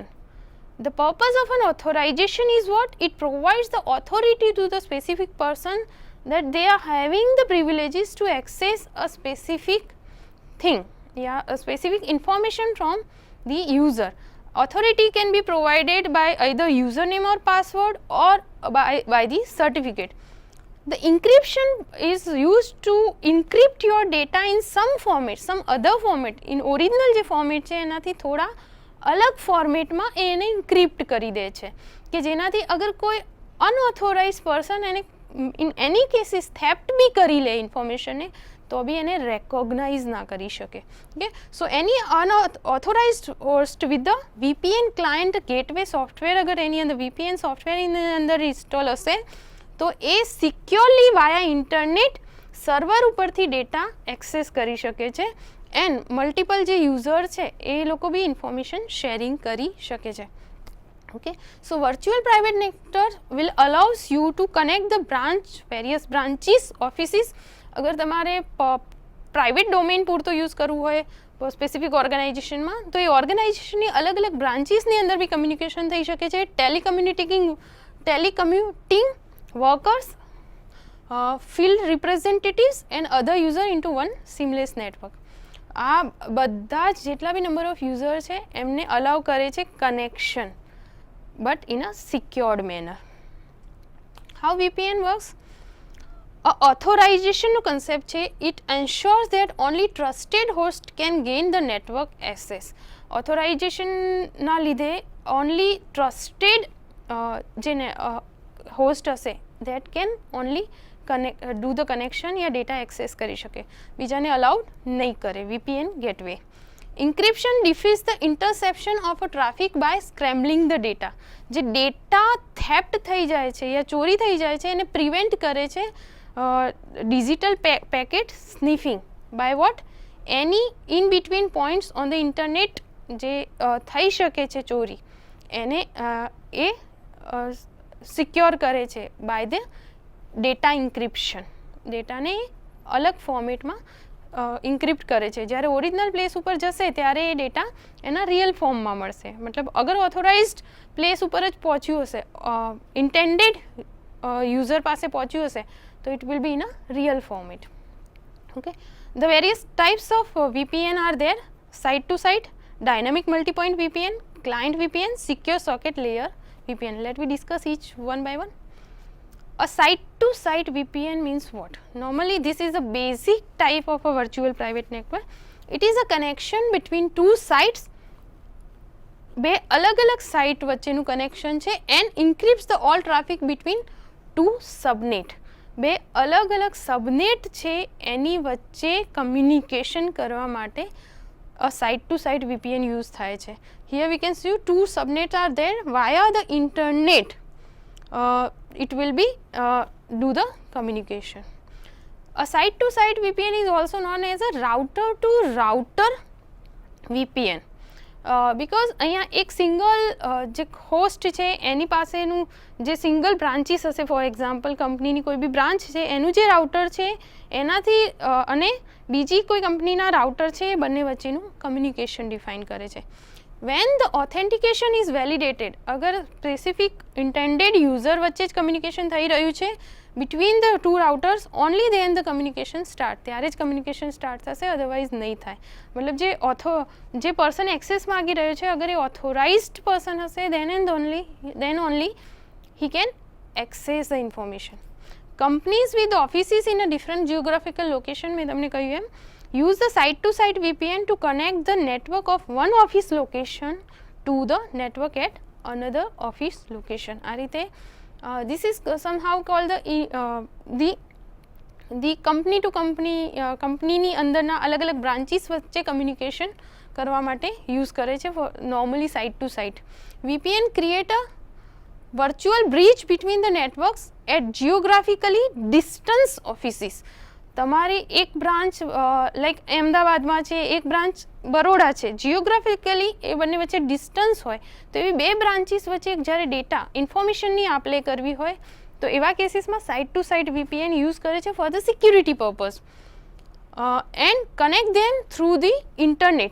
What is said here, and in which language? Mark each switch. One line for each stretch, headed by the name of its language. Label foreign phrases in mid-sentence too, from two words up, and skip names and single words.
English: The purpose of an authorization is what? It provides the authority to the specific person that they are having the privileges to access a specific thing, a specific information from the user. Authority can be provided by either username or password or by the certificate. The encryption is used to encrypt your data in some format, some other format. In original
Gujarati: જે format છે એનાથી થોડા અલગ ફોર્મેટમાં એને encrypt કરી દે છે કે જેનાથી અગર કોઈ
English: unauthorized person
Gujarati: એને
English: in any cases theft
Gujarati: भी કરી લે information ને તો બી એને recognize ના કરી શકે.
English: Okay, so any unauthorized host with the VPN client gateway software,
Gujarati: અગર એની અંદર
English: VPN software
Gujarati: એની અંદર install હશે તો એ
English: securely via internet server
Gujarati: ઉપરથી
English: data access
Gujarati: કરી શકે છે
English: and multiple
Gujarati: જે યુઝર છે એ લોકો બી
English: information sharing
Gujarati: કરી શકે છે.
English: Okay, so virtual private network will allows you to connect the various branches, offices.
Gujarati: અગર તમારે
English: private domain
Gujarati: પૂરતો યુઝ કરવું હોય સ્પેસિફિક ઓર્ગેનાઇઝેશનમાં તો એ ઓર્ગેનાઇઝેશનની
English: different different branchesની
Gujarati: અંદર બી કમ્યુનિકેશન થઈ શકે છે.
English: ટેલિકમ્યુટિંગ workers, field representatives and other user into one seamless network.
Gujarati: આ બધા જેટલા બી
English: number of user
Gujarati: છે એમને અલાઉ કરે છે
English: connection but in a secured manner. How VPN works?
Gujarati: ઓથોરાઇઝેશનનું કન્સેપ્ટ છે.
English: It ensures that only trusted host can gain the network access.
Gujarati: ઓથોરાઇઝેશનના લીધે
English: only trusted
Gujarati: જે હોસ્ટ હશે
English: that can only do the connection या data access
Gujarati: કરી શકે, બીજાને allowed નહીં કરે.
English: VPN gateway. Encryption defeats the interception of a traffic by scrambling the data.
Gujarati: જે ડેટા થેપ્ટ થઈ જાય છે યા ચોરી થઈ જાય છે એને પ્રિવેન્ટ કરે છે
English: digital packet sniffing by what? Any in between points on the internet
Gujarati: જે થઈ શકે છે ચોરી એને એ સિક્યોર કરે છે
English: by the data encryption.
Gujarati: ડેટાને અલગ ફોર્મેટમાં ઇન્ક્રિપ્ટ કરે છે, જ્યારે
English: original place
Gujarati: ઉપર જશે ત્યારે એ ડેટા એના રિયલ ફોર્મમાં મળશે. મતલબ અગર
English: authorized place
Gujarati: ઉપર જ પહોંચ્યું હશે,
English: intended user
Gujarati: પાસે પહોંચ્યું હશે, તો
English: it will be in a real format. Okay, the various types of VPN are there: site to site, dynamic multi-point VPN, client VPN, secure socket layer VPN. Let me discuss each one by one. A site to site VPN means what? Normally this is a basic type of a virtual private network. It is a connection between two sites,
Gujarati: બે અલગ અલગ સાઇટ વચ્ચેનું કનેક્શન છે,
English: and encrypts the all traffic between two subnet.
Gujarati: બે અલગ અલગ સબનેટ છે એની વચ્ચે કમ્યુનિકેશન કરવા માટે
English: a site to site VPN
Gujarati: યુઝ થાય છે.
English: Here we can see two subnets are there via the internet. It will be do the communication. A site to site VPN is also known as a router to router VPN.
Gujarati: Because અહીંયા એક સિંગલ જે હોસ્ટ છે એની પાસેનું જે સિંગલ બ્રાન્ચીસ હશે,
English: for example
Gujarati: કંપનીની કોઈ બી બ્રાન્ચ છે એનું જે રાઉટર છે એનાથી અને બીજી કોઈ કંપનીના રાઉટર છે એ બંને વચ્ચેનું કમ્યુનિકેશન ડિફાઇન કરે છે.
English: When the authentication is validated,
Gujarati: અગર સ્પેસિફિક
English: intended user
Gujarati: વચ્ચે જ કમ્યુનિકેશન થઈ રહ્યું છે
English: between the two routers, only then the communication start,
Gujarati: ત્યારે જ
English: communication start
Gujarati: થશે, અધરવાઇઝ નહીં થાય. મતલબ જે પર્સન એક્સેસ માગી રહ્યો છે અગર એ ઓથોરાઇઝડ પર્સન હશે
English: then only he can access the information. Companies with offices in a different geographical location,
Gujarati: મેં તમને કહ્યું એમ,
English: use the site to site VPN to connect the network of one office location to the network at another office location.
Gujarati: આ રીતે
English: this is somehow called the company to company,
Gujarati: કંપનીની અંદરના અલગ અલગ બ્રાન્ચીસ વચ્ચે કમ્યુનિકેશન કરવા માટે યુઝ કરે છે નોર્મલી
English: site to site. VPN create a virtual bridge between the networks at geographically distance offices.
Gujarati: તમારી એક બ્રાન્ચ લાઈક અમદાવાદમાં છે, એક બ્રાન્ચ બરોડા છે, જિયોગ્રાફિકલી એ બંને વચ્ચે ડિસ્ટન્સ હોય, તો એવી બે બ્રાન્ચીસ વચ્ચે જ્યારે ડેટા ઇન્ફોર્મેશનની આપલે કરવી હોય તો એવા કેસીસમાં
English: site to site VPN
Gujarati: યુઝ કરે છે
English: for the security purpose and connect them through the internet.